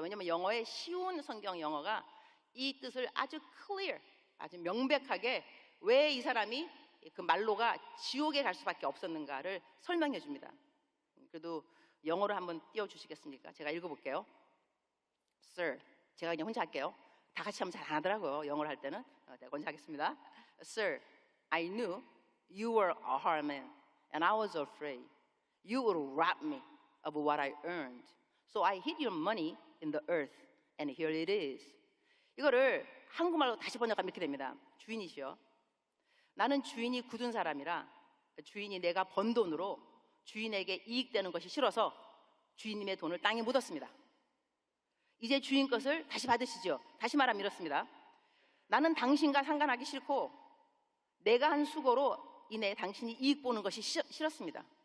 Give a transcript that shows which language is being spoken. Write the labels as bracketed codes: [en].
[ko] 왜냐하면 영어의 쉬운 성경 영어가 이 뜻을 아주 clear, 아주 명백하게 왜 이 사람이 그 말로가 지옥에 갈 수밖에 없었는가를 설명해 줍니다. 그래도 영어로 한번 띄워주시겠습니까? 제가 읽어볼게요. Sir, 제가 그냥 혼자 할게요. 다 같이 하면 잘 안 하더라고요, 영어를 할 때는. 제가 먼저 하겠습니다. [en] Sir, I knew you were a hard man and I was afraid you would rob me of what I earned. So I hid your money in the earth and here it is. [ko] 이거를 한국말로 다시 번역하면 이렇게 됩니다. 주인이시여, 나는 주인이 굳은 사람이라 주인이 내가 번 돈으로 주인에게 이익되는 것이 싫어서 주인님의 돈을 땅에 묻었습니다. 이제 주인 것을 다시 받으시죠. 다시 말하면 이렇습니다. 나는 당신과 상관하기 싫고 내가 한 수고로 인해 당신이 이익 보는 것이 싫었습니다.